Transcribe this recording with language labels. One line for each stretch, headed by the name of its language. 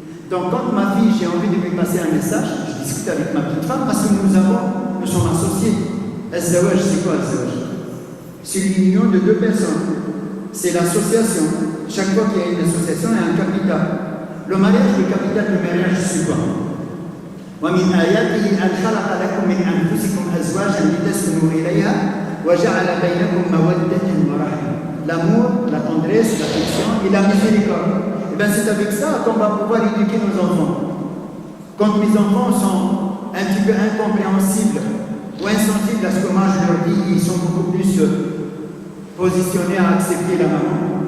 French: Donc quand ma fille, j'ai envie de lui passer un message, je discute avec ma petite femme parce que nous sommes associés. Al-Zawaj, c'est quoi Al-Zawaj? C'est l'union de 2 personnes. C'est l'association. Chaque fois qu'il y a une association, il y a un capital. Le mariage, le capital du mariage, c'est quoi?
Arabic: ومن آياته أن خلق لكم من أنفسكم أزواجا لتسكنوا إليها وجعل بينكم مودة ورحمة.
French: L'amour, la tendresse, l'affection et la miséricorde. Et bien c'est avec ça qu'on va pouvoir éduquer nos enfants. Quand mes enfants sont un petit peu incompréhensibles ou insensibles à ce que moi je leur dis, ils sont beaucoup plus positionnés à accepter la maman.